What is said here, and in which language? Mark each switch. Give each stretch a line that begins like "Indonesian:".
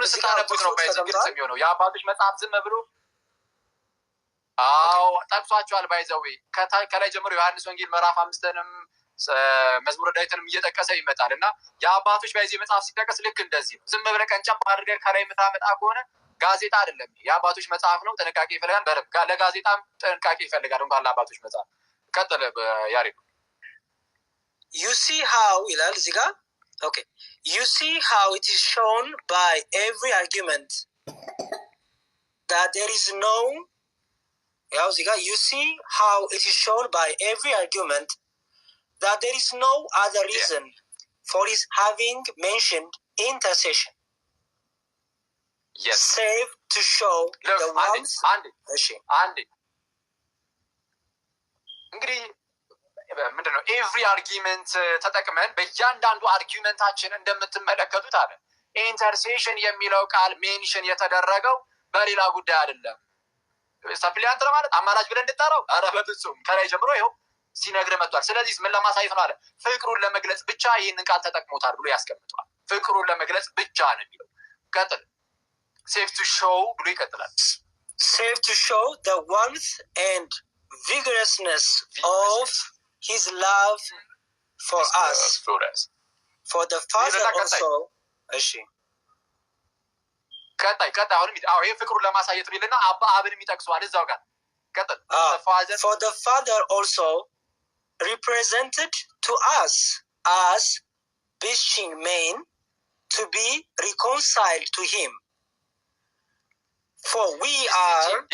Amharic: ስታነቡት ነው ግልጽ የሚሆነው። የአባቶች መጽሐፍ ዝም ብሎ ጠቅሷቸዋል። ባይዘዌ ከላይ ጀምሮ ዮሐንስ ወንጌል ምዕራፍ 5ንም መዝሙረ ዳዊትንም እየጠቀሰ ይመጣል እና የአባቶች በዚህ መጽሐፍ ሲጠቀስ ልክ እንደዚህ ነው። ዝም ብለህ ቀንጨብ አድርገህ ከላይ የምታመጣ ከሆነ ጋዜጣ አይደለም። የአባቶች መጽሐፍ ነው። ጥንቃቄ ይፈልጋል። በደምብ ለጋዜጣም ጥንቃቄ ይፈልጋል እንኳን ለአባቶች መጽሐፍ። ቀጥለ ያሬዱ
English: you see how
Amharic: ይላል እዚህ ጋር
English: okay you see how it is shown by every argument that there is no
Amharic: ያው እዚህ ጋር
English: you see how it is shown by every argument that there is no other reason for his having mentioned intercession save to show the ones
Amharic: አንዴ እንግዲህ ምንድነው ኤቭሪ አርጊመንት ተጠቅመን በእያንዳንዱ አርጊመንታችን እንደምትመለከቱት አለ ኢንተርሴሽን የሚለው ቃል ሜንሽን የተደረገው በሌላ ጉዳይ አይደለም። ሰፕሊያንት ማለት አማራጭ ብለን እንድጠራው አረ በፍጹም ከላይ ጀምሮ ይኸው ሲነግር መጥቷል። ስለዚህ ምን ለማሳየት ነው አለ ፍቅሩን ለመግለጽ ብቻ ይህንን ቃል ተጠቅሞታል ብሎ ያስቀምጧል። ፍቅሩን ለመግለጽ ብቻ ነው የሚለው። ቀጥል ሴቭ ቱ ሾው ብሎ ይቀጥላል።
English: save to show the warmth and vigorousness of his love for us for the Father also እሺ
Amharic: ቀጣይ አሁንም ይሄ ፍቅሩን ለማሳየት ቢልና አብንም ይጠቅሷል እዛው ጋር ቀጥል
English: for the Father also represented to us as beseeching men to be reconciled to him for we are